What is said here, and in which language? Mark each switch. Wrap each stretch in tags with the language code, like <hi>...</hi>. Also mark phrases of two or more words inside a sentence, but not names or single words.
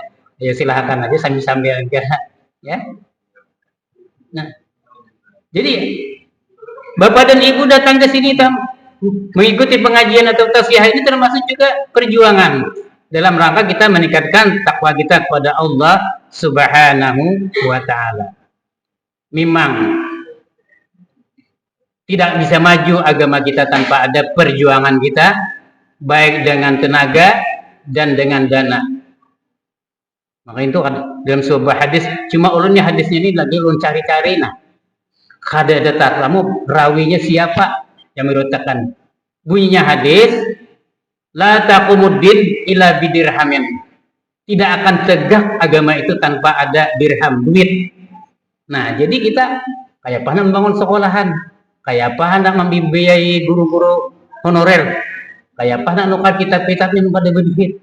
<id>Ya silahkan aja sambil-sambil aja, ya. Nah, jadi Bapak dan Ibu datang ke sini mengikuti pengajian atau tausiah ini termasuk juga perjuangan dalam rangka kita meningkatkan takwa kita kepada Allah</id> <ar>سبحانه وتعالى.</ar> <id>Memang tidak bisa maju agama kita tanpa ada perjuangan kita, baik dengan tenaga dan dengan dana. Maka itu dalam sebuah hadis,</id> <bjn>cuma ulunnya hadisnya ini lagi ulun cari-cari, nah, kada ada taklamu rawinya siapa yang merotakan. Bunyinya hadis,</bjn> <ar>لا تقوم الدين إلا بدرهم.</ar> <id>Tidak akan tegak agama itu tanpa ada dirham, duit.</id> <bjn>Nah, jadi kita kayak apa membangun sekolahan, kayak apa hendak membiayai guru-guru honorer, kayak apa hendak nukar kitab-kitab yang pada duit.</bjn>